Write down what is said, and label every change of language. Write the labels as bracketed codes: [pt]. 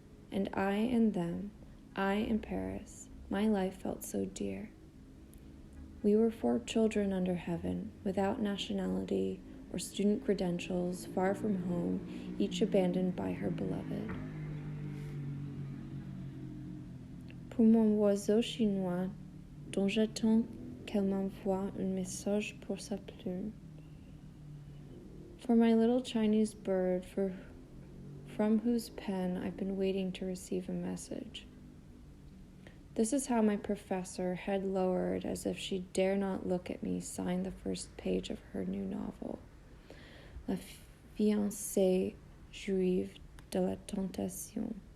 [en] And I and them, I and Paris, my life felt so dear. We were 4 children under heaven, without nationality or student credentials, far from home, each abandoned by her beloved. [fr] Pour mon oiseau chinois, dont j'attends qu'elle m'envoie un message pour sa plume. [en] For my little Chinese bird, from whose pen I've been waiting to receive a message. This is how my professor, head lowered as if she dare not look at me, signed the first page of her new novel, La fiancée juive de la tentation.